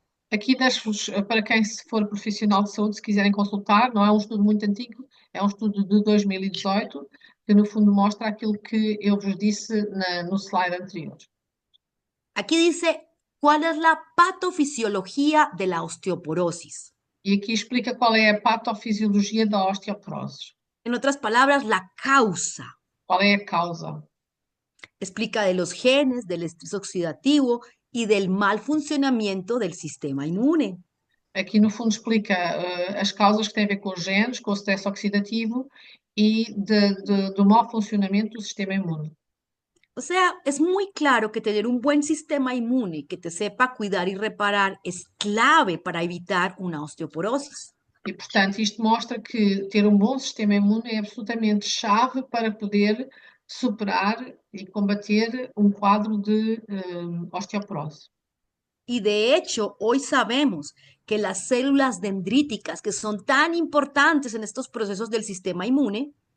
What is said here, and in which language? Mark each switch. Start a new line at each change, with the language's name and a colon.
Portuguese: Aqui deixo-vos, para quem se for profissional de saúde, se quiserem consultar, não é um estudo muito antigo, é um estudo de 2018, que no fundo mostra aquilo que eu vos disse no slide anterior.
Spanish: Aquí dice, ¿cuál es la patofisiología de la osteoporosis?
Portuguese: E aqui explica qual é a patofisiologia da osteoporose.
Spanish: En otras palabras, la causa.
Portuguese: Qual é a causa?
Spanish: Explica de los genes, del estrés oxidativo y del mal funcionamiento del sistema inmune.
Portuguese: Aqui no fundo explica as causas que têm a ver com os genes, com o stress oxidativo e do mau funcionamento do sistema imune.
Spanish: O sea, es muy claro que tener un buen sistema inmune que te sepa cuidar y reparar es clave para evitar una osteoporosis.
Portuguese: E, portanto, isto mostra que ter um bom sistema imune é absolutamente chave para poder superar e combater um quadro de osteoporose.
Spanish: Y de hecho, hoy sabemos que las células dendríticas, que son tan importantes en estos procesos del sistema inmune,